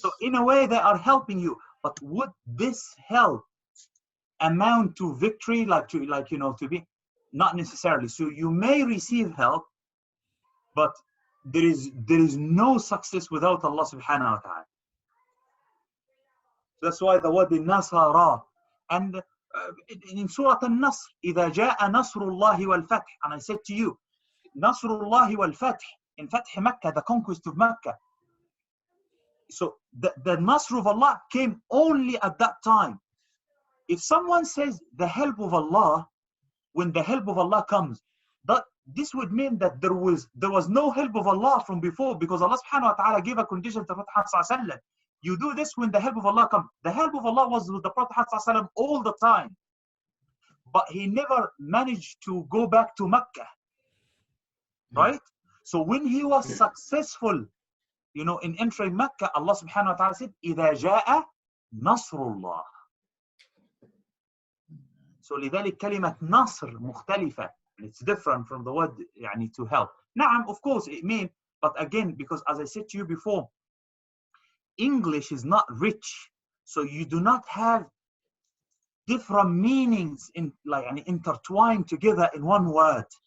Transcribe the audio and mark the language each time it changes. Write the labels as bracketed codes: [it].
[en] So in a way, they are helping you. But would this help amount to victory, to be? Not necessarily. So you may receive help, but there is no success without Allah subhanahu wa ta'ala. That's why the word nasara. And in Surah An-Nasr, [ar] إِذَا جَاءَ نَصْرُ اللَّهِ وَالْفَتْحِ. [en] And I said to you, [ar] نَصْرُ اللَّهِ وَالْفَتْحِ, [en] in Fath Makkah, the conquest of Makkah. So the Nasr of Allah came only at that time. If someone says the help of Allah, when the help of Allah comes, this would mean that there was no help of Allah from before, because Allah subhanahu wa ta'ala gave a condition to Prophet sallallahu alaihi wasallam. You do this when the help of Allah comes. The help of Allah was with the Prophet sallallahu alaihi wasallam all the time, but he never managed to go back to Mecca, right? So when he was successful, in entering Mecca, Allah subhanahu wa ta'ala said, [ar] إِذَا جَاءَ نَصْرُ اللَّهِ. So لذلك كلمة نصر مختلفة. [en] It's different from the word to help. نعم, of course it means, but again, because as I said to you before, English is not rich, so you do not have different meanings intertwined together in one word.